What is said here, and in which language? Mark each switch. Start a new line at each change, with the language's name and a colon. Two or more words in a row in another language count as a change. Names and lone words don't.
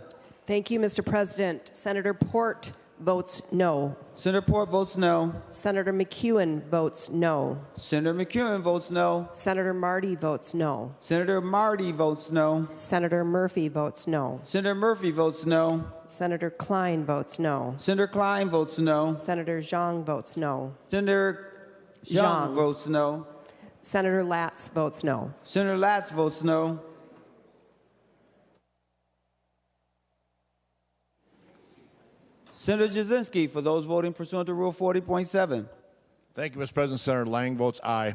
English: Thank you, Mr. President. Senator Port votes no. Senator Port votes no. Senator McEwen votes no. Senator McEwen votes no. Senator Marty votes no. Senator Marty votes no. Senator Murphy votes no. Senator Murphy votes no. Senator Klein votes no. Senator Klein votes no. Senator Zhang votes no. Senator Jean votes no. Senator Latz votes no. Senator Latz votes no. Senator Jasinski, for those voting pursuant to Rule 40.7. Thank you, Mr. President. Senator Lang votes aye.